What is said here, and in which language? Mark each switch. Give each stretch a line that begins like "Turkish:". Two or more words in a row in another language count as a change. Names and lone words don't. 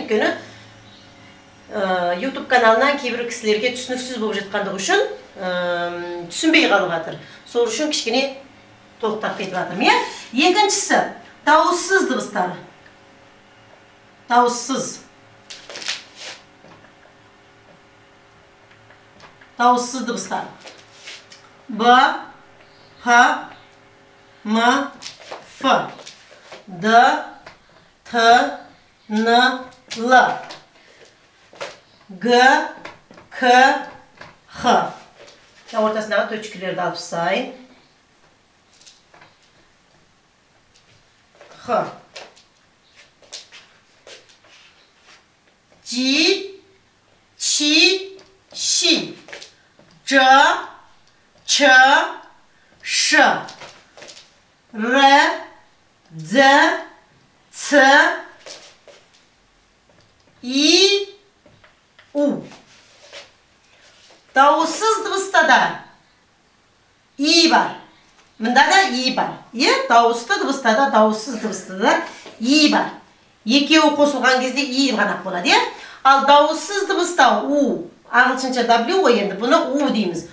Kazakh: Өйткені YouTube каналынан кейбір кісілерге түсініксіз болып жатқандығы үшін түсінбей қалып жатыр. Сол үшін кішкене толықтап кетіп жатырмын. Екіншісі дауыссыз дыбыстар. Дауыссыз. Дауыссыз дыбыстар.
Chinese: Б, Х, М, Ф, Д, Т, Н, Л, Г, К, Х.
Kazakh: Ортасындағы точкілерді алып тастайын.
Chinese: Х. Ji, Qi, Xi, Zhe, Che, She, Re, Ze, Ce, I, U.
Kazakh: Дауыссыз дыбыста да И бар. Мында да И бар. Дауысты дыбыста да, дауыссыз дыбыста да И бар. Екеуі қосылған кезде И ғана болады. Ал дауыссыз дыбыста У, ағылшынша W ғой енді, бұны У дейміз.